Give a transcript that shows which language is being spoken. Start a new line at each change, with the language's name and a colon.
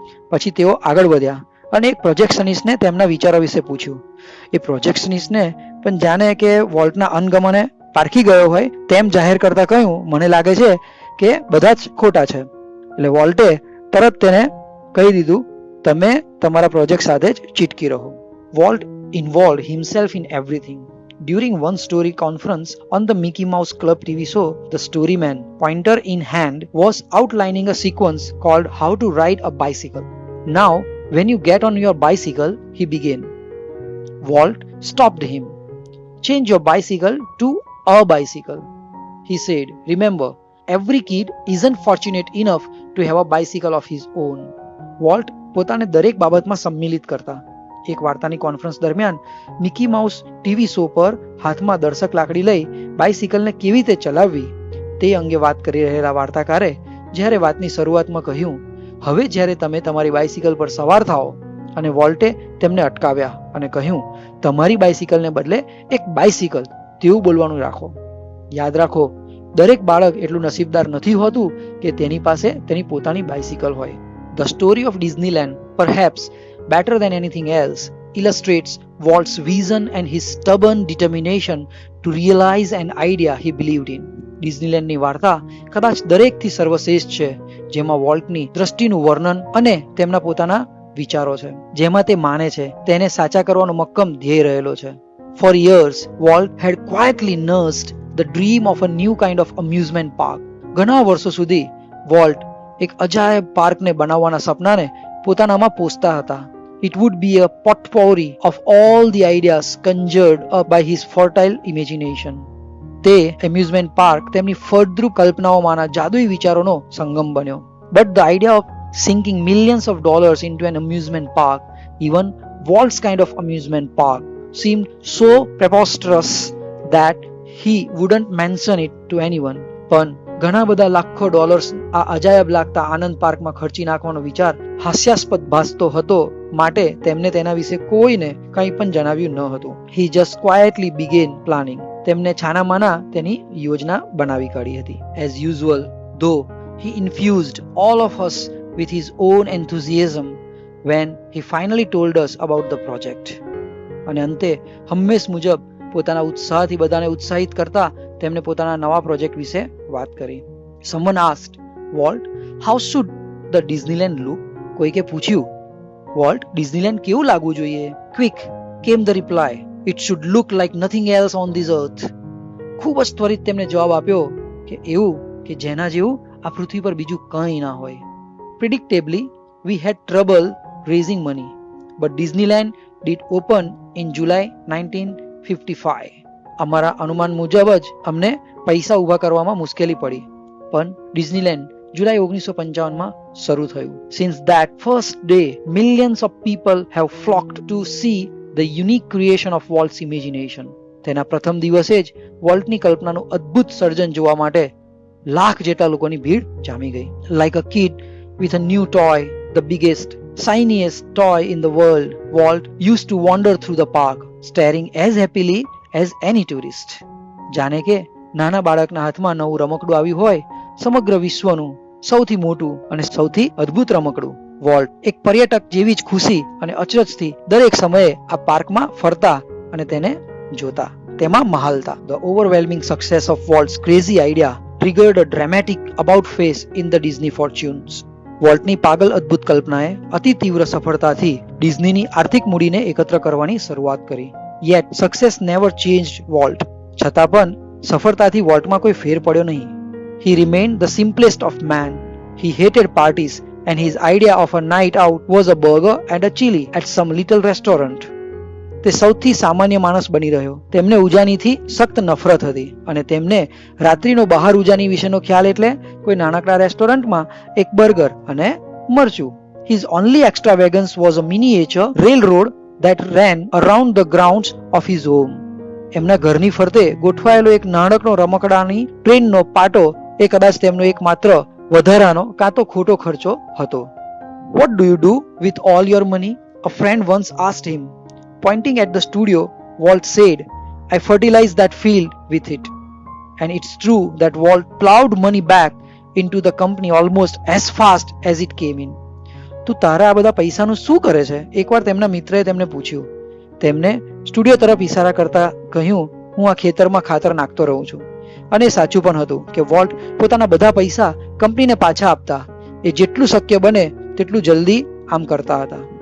Gujarati: પછી તેઓ આગળ વધ્યા અને એક પ્રોજેક્શનિસ્ટને તેમના વિચારો વિશે પૂછ્યું. એ પ્રોજેક્શનિસ્ટને પણ જાણે કે વોલ્ટના અનગમને પારખી ગયો હોય તેમ જાહેર કરતા કહ્યું, મને લાગે છે કે બધા જ ખોટા છે. એટલે વોલ્ટે તરત તેને કહી દીધું, તમે તમારા પ્રોજેક્ટ સાથે જ ચીટકી રહો.
English: Walt involved himself in everything. During one story conference on the Mickey Mouse Club TV show, the storyman, pointer in hand, was outlining a sequence called How to Ride a Bicycle. "Now, when you get on your bicycle," he began. Walt stopped him. "Change your bicycle to a bicycle," he said. "Remember, every kid isn't fortunate enough to have a bicycle of his own.
Gujarati: Volt પોતાને દરેક બાબતમાં સંમિલિત કરતા. એક વાર્તાની conference દરમિયાન Mickey mouse TV show પર હાથમાં દર્શક લાકડી લઈ બાઇસિકલને કેવી રીતે ચલાવવી તે અંગે વાત કરી રહેલા વાર્તાકારે જ્યારે વાતની શરૂઆતમાં કહ્યું, હવે જ્યારે તમે તમારી બાઇસિકલ પર સવાર થાઓ, અને વોલ્ટે તેમને અટકાવ્યા અને કહ્યું, તમારી બાઇસિકલને બદલે એક બાઇસિકલ તેવું બોલવાનું રાખો. યાદ રાખો, દરેક બાળક એટલું નસીબદાર નથી હોતું કે તેની પાસે તેની પોતાની બાઇસિકલ હોય.
English: The story of Disneyland, perhaps better than anything else, illustrates Walt's vision and his stubborn determination to realize an idea he believed in.
Gujarati: ડિઝનીલેન્ડની વાર્તા કદાચ દરેકથી સર્વશ્રેષ્ઠ છે, જેમાં વોલ્ટની દ્રષ્ટિનું વર્ણન અને તેમના પોતાના વિચારો છે, જેમાં તે માને છે તેને સાચા કરવાનો મક્કમ ધ્યેય રહેલો છે.
English: For years, Walt had quietly nursed the dream of a new kind of amusement park.
Gujarati: ઘણા વર્ષો સુધી વોલ્ટ એક અજાયબ પાર્કને બનાવવાના સપનાને પોતાનામાં પોષતા હતા.
English: It would be a potpourri of all the ideas conjured up by his fertile imagination.
Gujarati: તે amusement park તેમની ફળદ્રુપ કલ્પનાઓમાંના જાદુઈ વિચારોનો સંગમ બન્યો.
English: But the idea of sinking millions of dollars into an amusement park, even Walt's kind of amusement park, seemed so preposterous that he wouldn't mention it to anyone.
Gujarati: પણ ઘણા બધા લાખો ડોલર્સ આ અજાયબ લાગતા આનંદ પાર્કમાં ખર્ચી નાખવાનો વિચાર હાસ્યાસ્પદ ભાસતો હતો, માટે તેમને તેના વિશે કોઈને કંઈ પણ જણાવ્યું ન હતું.
English: He just quietly began planning.
Gujarati: તેમને છાનામાના તેની યોજના બનાવી કાઢી હતી.
English: As usual, though, he infused all of us with his own enthusiasm when he finally told us about the project.
Gujarati: અને અંતે હંમેશ મુજબ પોતાના ઉત્સાહથી બધાને ઉત્સાહિત કરતા તેમણે પોતાના નવા પ્રોજેક્ટ વિશે વાત કરી.
English: Someone asked, Walt, how should the Disneyland look?
Gujarati: કોઈકે પૂછ્યું, Walt, ડિઝનીલેન્ડ કેવું લાગવું જોઈએ?
English: Quick came the reply, it should look like nothing else on this earth.
Gujarati: ખૂબ જ ત્વરિત તેમણે જવાબ આપ્યો કે એવું કે જેના જેવું આ પૃથ્વી પર બીજું કંઈ ના હોય.
English: Predictably, we had trouble raising money, but Disneyland did open in July 1955.
Gujarati: અમારા અનુમાન મુજબ જ અમને પૈસા ઊભા કરવામાં મુશ્કેલી પડી, પણ ડિઝનીલેન્ડ જુલાઈ 1955માં શરૂ થયું.
English: Since that first day, millions of people have flocked to see the unique creation of Walt's imagination.
Gujarati: તેના પ્રથમ દિવસે જ વોલ્ટની કલ્પનાનું અદ્ભુત સર્જન જોવા માટે લાખ જેટલા લોકોની ભીડ જામી ગઈ.
English: Like a kid with a new toy, the biggest, shiniest toy in the world, Walt used to wander through the park, staring as happily as any tourist.
Gujarati: જાણે કે નાના બાળકના હાથમાં નવું રમકડું આવ્યું હોય, સમગ્ર વિશ્વનું સૌથી મોટું અને સૌથી અદ્ભુત રમકડું. વોલ્ટ એક પર્યટક જેવી જ ખુશી અને અચરજથી દરેક સમયે આ પાર્કમાં ફરતા અને તેને જોતા, તેમાં મહાલતા.
English: The overwhelming success of Walt's crazy idea triggered a dramatic about face in the Disney fortunes.
Gujarati: વોલ્ટની પાગલ અદ્ભુત કલ્પનાએ અતિ તીવ્ર સફળતાથી ડિઝનીની આર્થિક મૂડીને એકત્ર કરવાની શરૂઆત કરી.
English: Yet success never changed Walt.
Gujarati: છતાં પણ સફળતાથી વોલ્ટમાં કોઈ ફેર પડ્યો નહીં.
English: He remained the simplest of man. He hated parties and his idea of a night out was a burger and a chili at some little restaurant.
Gujarati: તે સૌથી સામાન્ય માણસ બની રહ્યો. તેમને ઉજાનીથી સખ્ત નફરત હતી અને તેમને રાત્રિનો બહાર ઉજાની વિશેનો ખ્યાલ એટલે કોઈ નાનકડા રેસ્ટોરન્ટમાં એક બર્ગર અને મરચું.
English: His only extravagance was a miniature railroad that ran around the grounds of his home.
Gujarati: એમના ઘરની ફરતે ગોઠવાયેલો એક નાનકડો રમકડાની ટ્રેનનો પાટો એ કદાચ તેમનો એક માત્ર વધારાનો કાં તો ખોટો ખર્ચો હતો.
English: What do you do with all your money? A friend once asked him. Pointing at the studio, Walt said, I fertilized that field with it. And it's true that Walt plowed money back into the company almost as fast as it came in.
Gujarati: તું તારા આ બધા પૈસાનું શું કરે છે? એકવાર તેમના મિત્રએ તેમને પૂછ્યું. તેમને સ્ટુડિયો તરફ ઇશારા કરતા કહ્યું, હું આ ખેતરમાં ખાતર નાખતો રહું છું. અને સાચું પણ હતું કે વોલ્ટ પોતાના બધા પૈસા કંપનીને પાછા આપતા. એ જેટલું શક્ય બને તેટલું જલ્દી આમ કરતા હતા.